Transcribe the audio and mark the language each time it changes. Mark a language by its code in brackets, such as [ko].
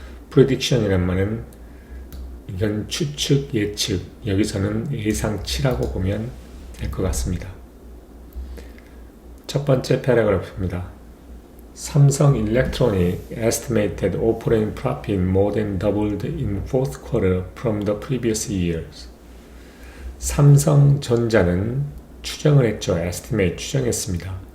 [ko] prediction이란 말은 이건 추측, 예측, 여기서는 예상치라고 보면 될 것 같습니다. 첫 번째 패러그래프입니다. [en] 삼성 Electronics estimated operating profit more than doubled in fourth quarter from the previous years. [ko] 삼성전자는 추정을 했죠. estimate, 추정했습니다.